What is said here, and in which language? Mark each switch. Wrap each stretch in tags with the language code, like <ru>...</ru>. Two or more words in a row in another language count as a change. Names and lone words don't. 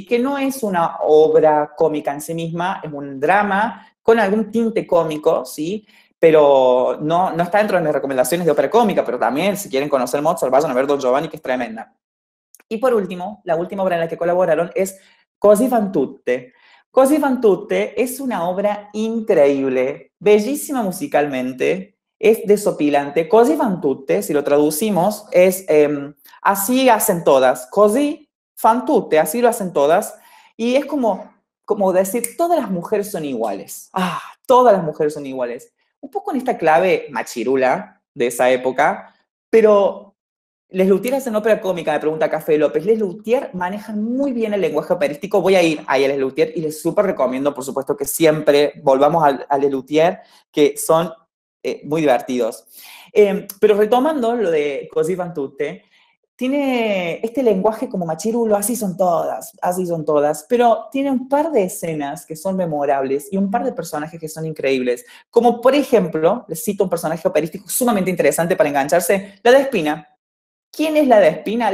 <es>Que no es una obra cómica en sí misma, es un drama con algún tinte cómico, ¿sí? Pero no está dentro de mis recomendaciones de ópera cómica, pero también, si quieren conocer Mozart, vayan a ver Don Giovanni, que es tremenda. Y por último, la última obra en la que colaboraron es Così fan tutte. Così fan tutte es una obra increíble, bellísima musicalmente, es desopilante. Così fan tutte, si lo traducimos, es así hacen todas. Così fan tutte, así lo hacen todas. Y es como decir, todas las mujeres son iguales. Ah, todas las mujeres son iguales. Un poco en esta clave machirula de esa época, pero Les Luthier hacen ópera cómica, me pregunta Café López. Les Luthier manejan muy bien el lenguaje operístico. Voy a ir ahí a Les Luthier y les súper recomiendo, por supuesto, que siempre volvamos a Les Luthier, que son muy divertidos. Pero retomando lo de Così fan tutte, tiene este lenguaje como machirulo, así son todas, pero tiene un par de escenas que son memorables y un par de personajes que son increíbles. Como por ejemplo, les cito un personaje operístico sumamente interesante para engancharse, la Despina. ¿Quién es la Despina?</es>